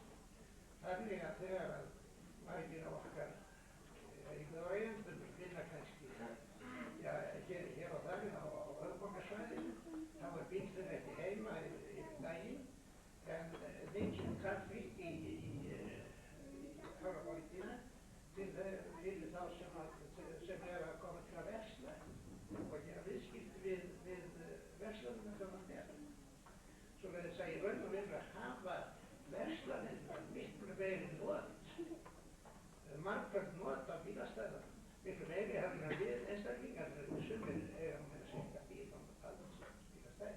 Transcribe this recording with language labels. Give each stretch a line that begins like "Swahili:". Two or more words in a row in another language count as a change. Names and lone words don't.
Icelandic: Þannig að þegar að margir af okkar íbúðareigendur vinna kannski hér og þar á höfuðborgarsvæðinu, þá er bílinn ekki heima yfir daginn, en mikil trafík í Hamraborgina fyrir þá sem er að koma til að versla og gera viðskipti við verslanum sem hann er. Svo verður þess að í raun og veru að hafa verslanir miklu meiri not, margfald not af bílastæðum, miklu meiri heldur en við einstaklingar sumir eiga með að setja bíl á bílastæðum.